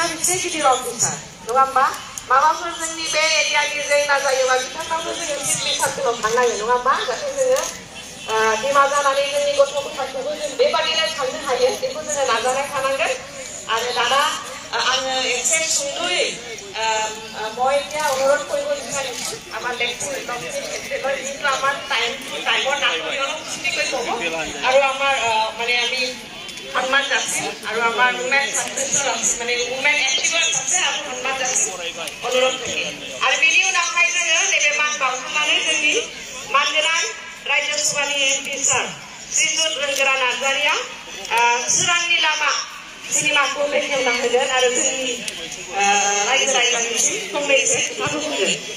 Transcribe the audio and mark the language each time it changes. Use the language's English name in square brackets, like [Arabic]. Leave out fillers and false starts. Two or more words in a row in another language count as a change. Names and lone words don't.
[Bodo] मोनसे गिदिर अफिसार नङा होमबा माबाफोर जोंनि बे एरियानि जेंना जायोबा बिथांनावबो जोङो [English] civil circleআव [Bodo] थांनांगोन नङा होमबा जाहाथे जोङो बिमा जानानै जोंनि गथ' गथायखौबो जों बेबादिनो थांनो हायो बेखौ जोङो नाजानाय थानांगोन आरो दाना आङो एसे सुंद'यै [Assamese] মই এতিয়া অনুৰোধ কৰিব বিচাৰিছোঁ আমাৰ লেকচাৰ যিটো আমাৰ টাইমৰ নাটনি অলপ ছুটিকৈ ক'ব আৰু আমাৰ মানে আমি সন্মান যাচিম আৰু আমাৰ উমেন ছাত্ৰছাত্ৰী আছে মানে উমেন এক্টিভাৰ্ছ আছে আৰু সন্মান যাচিম অনুৰোধ থাকিল আৰু [Bodo] बेनि उनावहाय जोङो नैबे मान बाउखांनानै जोंनि मानगोनां रायजोसभानि एमपि सार श्रीजुत रोंगोरा नार्जारिया सोरांनि लामा सिनेमाखौ बेखेवना होगोन आरो जोंनि रायजो राजानिसिम फंनैसो खोथाखौ बुंगोन